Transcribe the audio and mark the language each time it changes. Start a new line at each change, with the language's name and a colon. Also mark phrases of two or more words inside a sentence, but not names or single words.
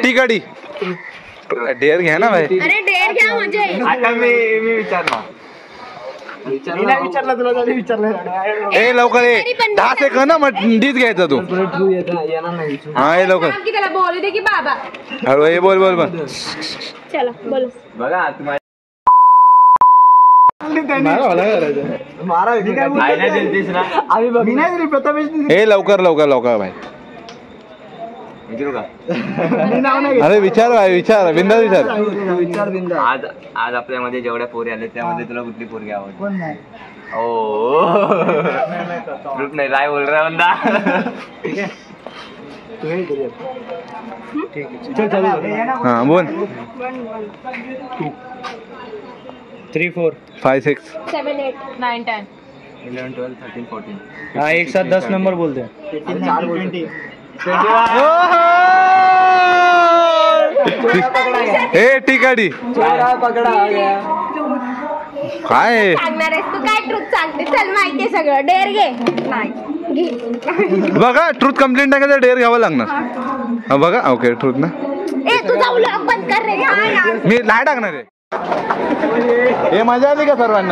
Marathi: ती गाडी डेअर घ्या ना भाई. अरे डेअर घ्या म्हणजे. आता मी विचारला. विचारला तुला तरी विचारलं. ए लवकर ए 10 सेकंद ना मग डीच घ्यायचा तू. हा ए लवकर. की त्याला बोलू दे की बाबा. हळू ए बोल बोल बोल. चला बोल. बघा तुम्हाला ए लवकर लवकर लवकर भाई. विचारू का? अरे विचार भाई, विचार बिंदास विचार. आज आपल्यामध्ये जेवढ्या पोरी आल्या त्यामध्ये तुला कुठली पोरगी आवडते? ओ ग्रुप नाही राय
Hindi: बोल रहा बंदा.
Marathi: हा बोल. 3, 4. 5, 6. 7, 8, 9, 10. 11, 12, 13, 14.
Hindi: हाँ एक साथ 10 नंबर बोलते हैं.
Marathi: ए टिकाडी काय सांगणार आहेस तू काय ट्रूथ सांगते? चल माहितीये सगळं. डेअर घे. नाही घे. बघा
English: truth complaint
Marathi: टाकायचं डेअर घ्यावं लागणार. हा बघा
English: okay truth
Marathi: ना. ए तुझा व्लॉग बंद कर रे. मी नाही टाकणार आहे. हे मजा आली का सर्वांना?